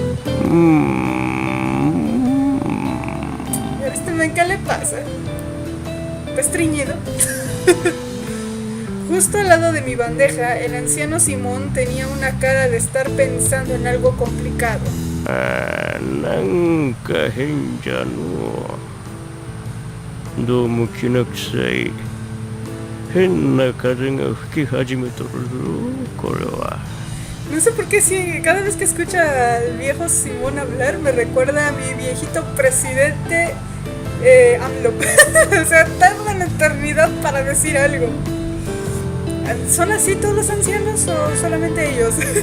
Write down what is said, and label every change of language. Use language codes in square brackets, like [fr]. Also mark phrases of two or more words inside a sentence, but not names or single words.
[es] ¿A este men qué le pasa? ¿Está estreñido? Justo al lado de mi bandeja, el anciano Simón tenía una cara de estar pensando en algo complicado. [ja] なんか変じゃのう。どうもきな臭い変な風が吹き始めとるぞ、これは。 [es] No sé por qué sí, cada vez que escucho al viejo Simón hablar me recuerda a mi viejito presidente AMLO. O sea, tarda una eternidad para decir algo. ¿Son así todos los ancianos o solamente ellos?